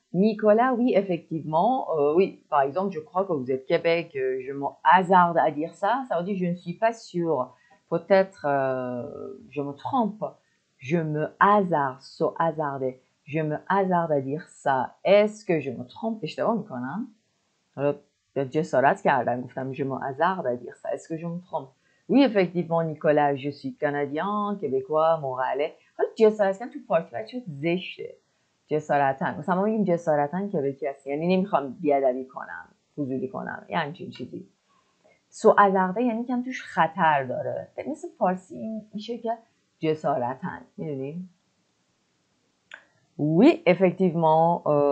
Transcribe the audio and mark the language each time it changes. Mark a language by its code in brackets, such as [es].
[fr] Nicolas, oui, effectivement, oui, par exemple, je crois que vous êtes Québec, je me hasarde à dire ça, ça veut dire je ne suis pas sûre, peut-être je me trompe, je me hasarde, je me hasarde à dire ça, est-ce que je me trompe, [fa] اشتباه میکنم؟ حالا جسارت کردم گفتم [fr] je me hasarde à dire ça, est-ce que je me trompe? Oui, effectivement, Nicolas, je suis canadien, québécois, montréalais. [fa] حالا جسارتاً تو فارسی بچه زشته. جسارتاً. مثلا ما میگیم جسارتاً کبکی هست. یعنی نمیخوام بیادبی کنم، فضولی کنم. یه همچین چیزی. سو ازرده یعنی کم توش خطر داره. مثل فارسی این میشه که جسارتاً. میدونی؟ [fr] Oui, effectivement.